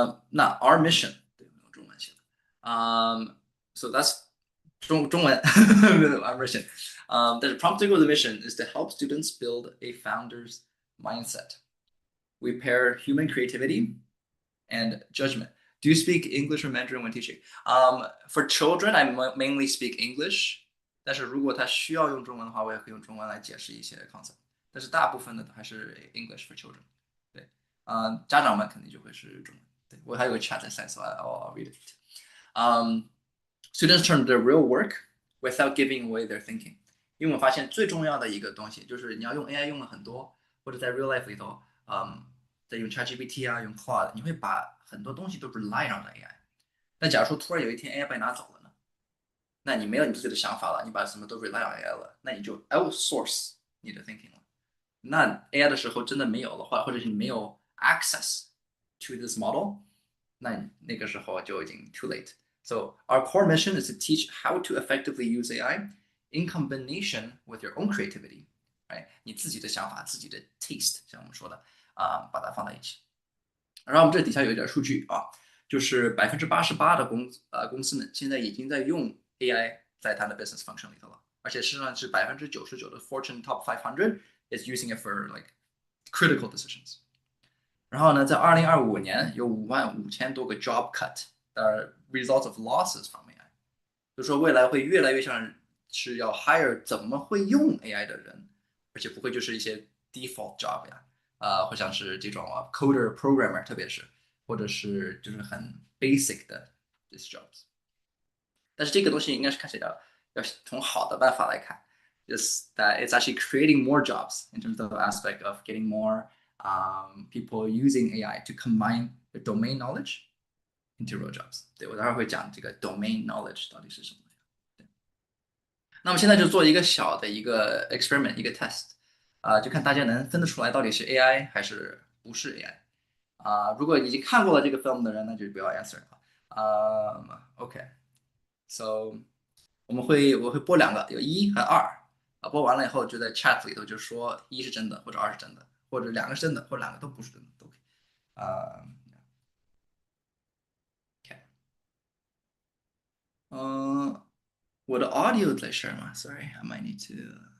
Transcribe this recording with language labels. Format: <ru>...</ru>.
<en>那 our mission</en> <zh>对，用中文写的，</zh> <en>so that's 中文 our mission，但是 Prompt to Go 的 mission is to help students build a founder's mindset. We pair human creativity and judgment. Do you speak English or Mandarin when teaching? For children, I mainly speak English.</en> <zh>但是如果他需要用中文的话，我也可以用中文来解释一些 concept。但是大部分的还是</zh> <en>English for children。</en> <zh>对，家长们肯定就会是中文。对，我还有个 chat 在</zh> <en>so I'll read it.</en> <zh>Students turn their real work without giving away their thinking. 因为我发现最重要的一个东西就是你要用 AI 用了很多，或者在 real life 里头，在用 ChatGPT 用 Claude， 你会把很多东西都 rely on AI。那假如说突然有一天 AI 被拿走了呢？那你没有你自己的想法了，你把什么都 rely on AI 了，那你就 outsource 你的 thinking 了。那 AI 的时候真的没有的话，或者是你没有</zh> <en>access to this model，</en> <zh>那个时候就已经 too late。</zh> <en>So our core mission is to teach how to effectively use AI in combination with your own creativity， right？</en> <zh>你自己的想法、自己的 taste， 像我们说的把它放在一起。然后我们这底下有一点数据就是88%的公司们现在已经在用 AI 在它的 business function 里头了，而且事实上是99%的 Fortune Top 500</zh> <en>is using it for like critical decisions。</en> <zh>然后呢，在2025年有55000多个 job cut，</zh> <en>results of losses from AI，</en> <zh>就是说未来会越来越像是要 hire 怎么会用 AI 的人，而且不会就是一些 default job 或像是这种coder programmer， 特别是或者是就是很 basic 的 these jobs。但是这个东西应该是看起来要从好的办法来看，</zh> <en>is that it's actually creating more jobs in terms of the aspect of getting more people using AI to combine the domain knowledge into real jobs。</en> <zh>对，我待会儿会讲这个 domain knowledge 到底是什么。那我们现在就做一个小的一个 experiment， 一个 test，就看大家能分得出来到底是 AI 还是不是 AI。如果已经看过了这个 film 的人，那就不要 answer 了。 OK，so 我会播2个，有1和2，播完了以后就在 chat 里头就说1是真的，或者2是真的，或者2个是真的，或者2个都不是真的，都可以。我的 audio 在 share 吗 ？</zh> <en>Sorry，I might need to。</en>